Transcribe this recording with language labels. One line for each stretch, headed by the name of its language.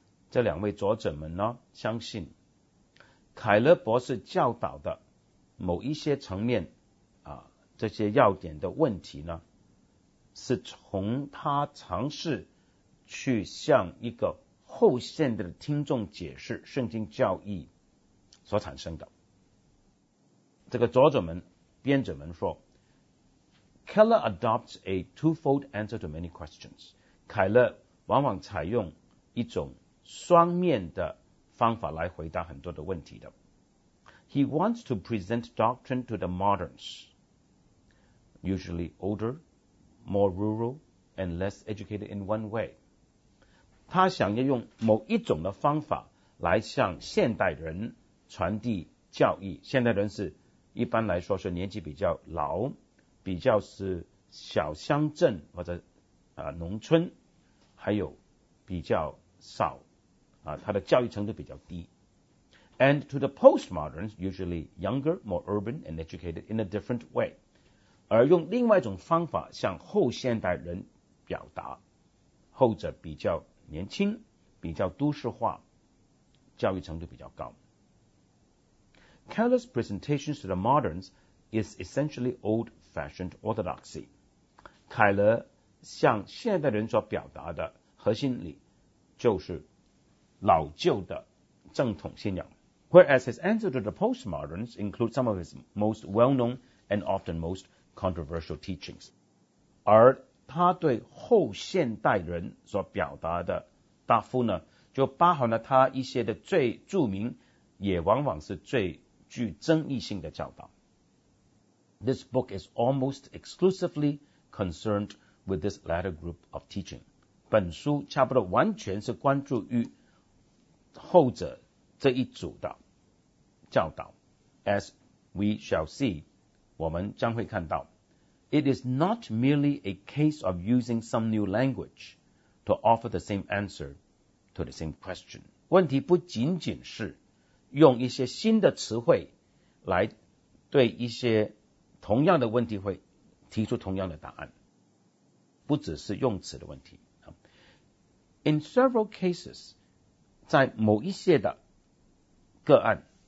Chinese: 这两位作者们呢，相信凯勒博士教导的某一些层面啊，这些要点的问题呢，是从他尝试去向一个后现代的听众解释圣经教义所产生的。这个作者们、编者们说
English: ，Keller adopts a twofold answer to many questions.
Chinese: 凯勒往往采用一种双面的方法来回答很多的问题的。
English: He wants to present doctrine to the moderns, usually older, more rural, and less educated in one way.
Chinese: 他想要用某一种的方法来向现代人传递教义。现代人是一般来说是年纪比较老，比较是小乡镇或者农村，还有比较少。他的教育程度比较低。
English: And to the postmoderns, usually younger, more urban, and educated in a different way.
Chinese: 而用另外一种方法向后现代人表达，后者比较年轻，比较都市化，教育程度比较高。
English: Keller's presentation to the moderns is essentially old-fashioned orthodoxy.
Chinese: 凯勒向现代人所表达的核心理就是老旧的正统信仰。
English: Whereas his answer to the postmoderns includes some of his most well-known and often most controversial teachings.
Chinese: 而他对后现代人所表达的答复呢，就包含了他一些的最著名，也往往是最具争议性的教导。
English: This book is almost exclusively concerned with this latter group of teaching.
Chinese: 本书差不多完全是关注于后者这一组的教导。
English: As we shall see,
Chinese: 我们将会看到，
English: It is not merely a case of using some new language to offer the same answer to the same question.
Chinese: 问题不仅仅是用一些新的词汇来对一些同样的问题会提出同样的答案，不只是用词的问题。
English: In several cases,
Chinese: 在某一些的个案，